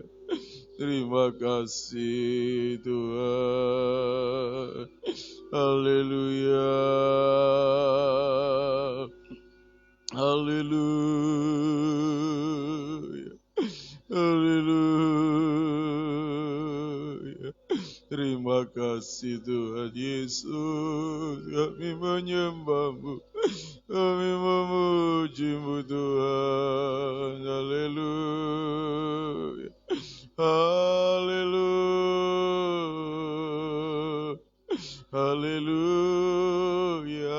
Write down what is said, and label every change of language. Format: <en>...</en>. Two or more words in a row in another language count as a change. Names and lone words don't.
<id>Terima kasih Tuhan. Haleluya. Haleluya. Haleluya. Terima kasih Tuhan Yesus. Kami menyembah-Mu. Kami memuji-Mu Tuhan. Haleluya. Haleluya. Haleluya.</id>